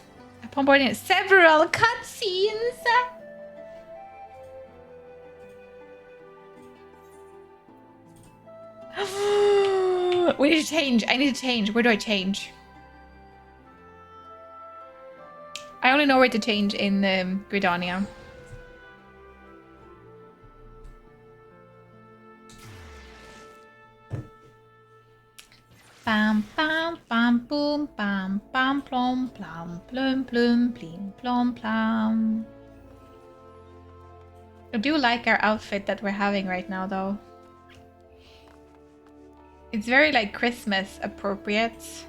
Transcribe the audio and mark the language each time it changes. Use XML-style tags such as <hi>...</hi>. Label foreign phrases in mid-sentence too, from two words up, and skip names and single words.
<en>Upon boarding several cutscenes. We need to change. I need to change. Where do I change? I only know where to change in Gridania. Bam bam bam boom bam bam plom plom plum plum plim plom plom. I do like our outfit that we're having right now, though. It's very like Christmas appropriate.</en>